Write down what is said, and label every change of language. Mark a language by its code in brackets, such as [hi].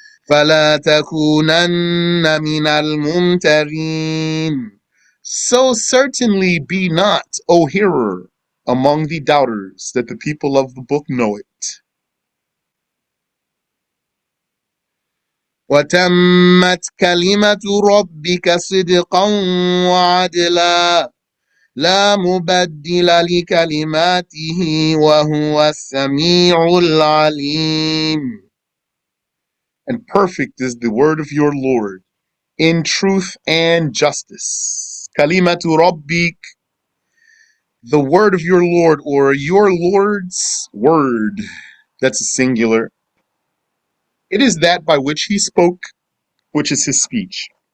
[ar] فَلَا تَكُونَنَّ مِنَ الْمُمْتَرِينَ. [en] So certainly be not, O hearer, among the doubters, that the people of the book know it. [ar] وَتَمَّتْ كَلِمَةُ رَبِّكَ صِدْقًا وَعَدْلًا لا مبدل لكلماته وهو السميع العليم. [en] And perfect is the word of your Lord in truth and justice. [ar] Kalimatu Rabbik, [en] the word of your Lord, or your Lord's word. That's a singular. It is that by which he spoke, which is his speech.